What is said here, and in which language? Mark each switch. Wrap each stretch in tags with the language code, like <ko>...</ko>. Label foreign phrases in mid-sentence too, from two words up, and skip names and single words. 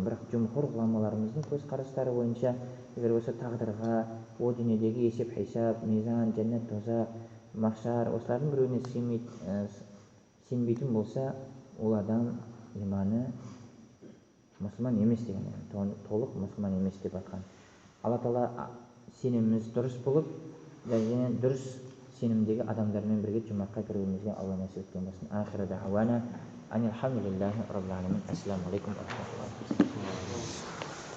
<kk>Бірақ жумхур ғұламаларымыздың көзқарастары бойынша егер осы тағдырға, о дүниедегі есеп, хисап, мизан, жәннат, тозақ, махшар осылардың біреуіне сенбейтін болса, ол адам иманы мұсылман емес деген, толық мұсылман емес деп айтқан. Алла Тағала сеніміміз дұрыс болып, және дұрыс сенімдегі адамдармен бірге жұмаққа кіруімізге Алла нәсіп еткен болсын.</kk> <ar>وآخر دعوانا أن الحمد لله رب العالمين. السلام عليكم ورحمة الله.</ar>